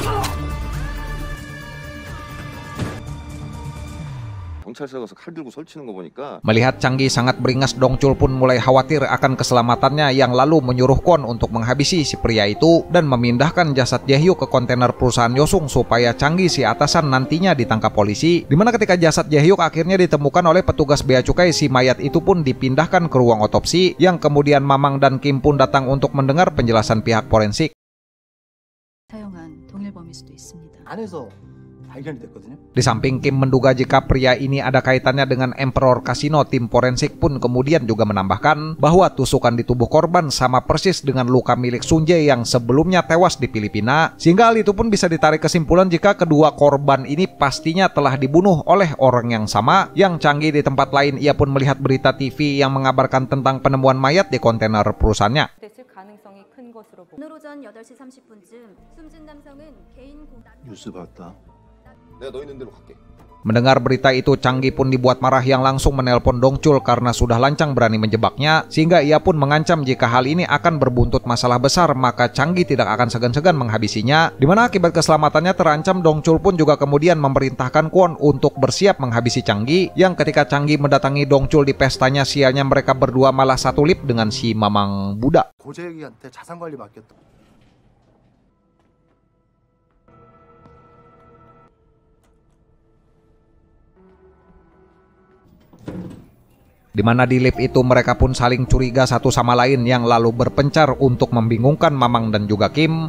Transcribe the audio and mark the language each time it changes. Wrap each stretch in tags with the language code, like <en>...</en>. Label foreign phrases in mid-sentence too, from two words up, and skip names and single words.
<id>Melihat Changi sangat beringas, Dongchul pun mulai khawatir akan keselamatannya yang lalu menyuruh Kwon untuk menghabisi si pria itu dan memindahkan jasad Jae-hyuk ke kontainer perusahaan Yosung supaya Changi si atasan nantinya ditangkap polisi. Dimana ketika jasad Jae-hyuk akhirnya ditemukan oleh petugas bea cukai, si mayat itu pun dipindahkan ke ruang otopsi yang kemudian Mamang dan Kim pun datang untuk mendengar penjelasan pihak forensik.</id> <ko>안에서 발견이 됐거든요.</ko> <id>Di samping Kim menduga jika pria ini ada kaitannya dengan Emperor Casino, tim forensik pun kemudian juga menambahkan bahwa tusukan di tubuh korban sama persis dengan luka milik Sunjae yang sebelumnya tewas di Filipina. Sehingga hal itu pun bisa ditarik kesimpulan jika kedua korban ini pastinya telah dibunuh oleh orang yang sama. Yang Changi di tempat lain, ia pun melihat berita TV yang mengabarkan tentang penemuan mayat di kontainer perusahaannya.</id> <ko>오늘 오전 8시 30분쯤 숨진 남성은 개인 공단 뉴스 봤다.</ko> <id>Mendengar berita itu, Changi pun dibuat marah yang langsung menelpon Dongchul karena sudah lancang berani menjebaknya, sehingga ia pun mengancam jika hal ini akan berbuntut masalah besar maka Changi tidak akan segan-segan menghabisinya. Dimana akibat keselamatannya terancam, Dongchul pun juga kemudian memerintahkan Kwon untuk bersiap menghabisi Changi. Yang ketika Changi mendatangi Dongchul di pestanya, sialnya mereka berdua malah satu lip dengan si Mamang Buddha.</id> <ko>고재기한테 자산 관리 맡겼다.</ko> <id>Di mana di lift itu mereka pun saling curiga satu sama lain yang lalu berpencar untuk membingungkan Mamang dan juga Kim.</id>